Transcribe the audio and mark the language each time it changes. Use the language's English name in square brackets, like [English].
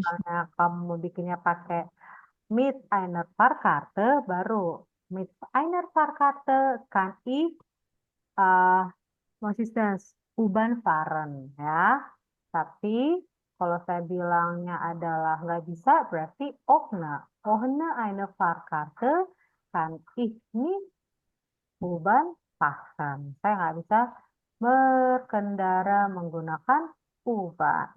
[Indonesian] misalnya kamu bikinnya pakai [German] mit einer Fahrkarte, baru mit einer Fahrkarte kan ich was ist das? U-Bahn fahren ya. [Indonesian] Tapi kalau saya bilangnya adalah nggak bisa, berarti ohne. [German] Ohne eine Fahrkarte kan ich nicht U-Bahn fahren. [Indonesian] Saya nggak bisa berkendara menggunakan U-Bahn.